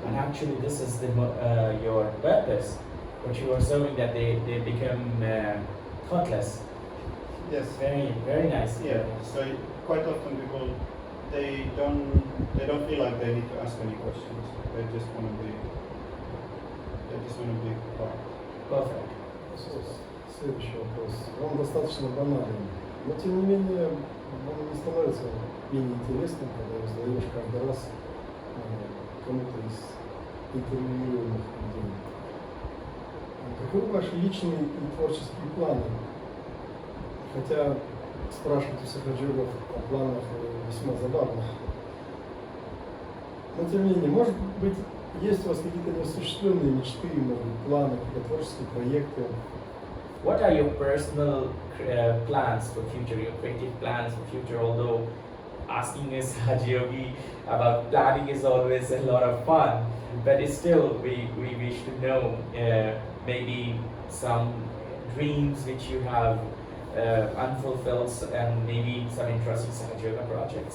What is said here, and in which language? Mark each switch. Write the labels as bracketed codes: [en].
[en] And actually, this is your purpose, what you are serving, that they become thoughtless. Yes. Very, very nice. Yeah. So quite often people they don't feel like they need to ask any questions. They just want to be quiet. Perfect. [ru] Следующий вопрос. Он достаточно банальный, но тем не менее он не становится менее интересным, когда его задаешь каждый раз кому-то из интервьюируемых людей. Каковы ваши личные и творческие планы? Хотя спрашивать у сахаджиогов о планах весьма забавно. Но тем не менее, может быть, есть у вас какие-то неосуществленные мечты, может быть, планы, какие-то творческие проекты? [en] What are your personal plans for future, your creative plans for future? Although asking a Sahaj yogi about planning is always a lot of fun, but still we wish to know maybe some dreams which you have unfulfilled, and maybe some interesting Sahaj yoga projects.